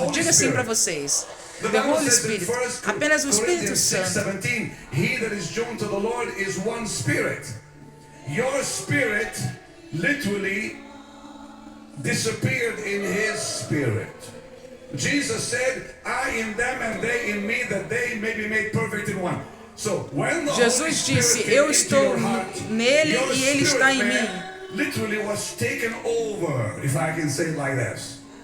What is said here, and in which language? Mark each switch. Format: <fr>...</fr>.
<pt>Diga assim para vocês:</pt> <en>The Holy Spirit,</en> <pt>apenas o Espírito Santo.</pt> <en>He that is joined to the Lord is one spirit. Your spirit literally disappeared in his spirit. Jesus said, I in them and they in me, that they may be made perfect in one. So when the</en> <pt>Jesus disse: eu estou nele e ele está em mim.</pt> <en>Literally was taken over, if I can say it like this.</en>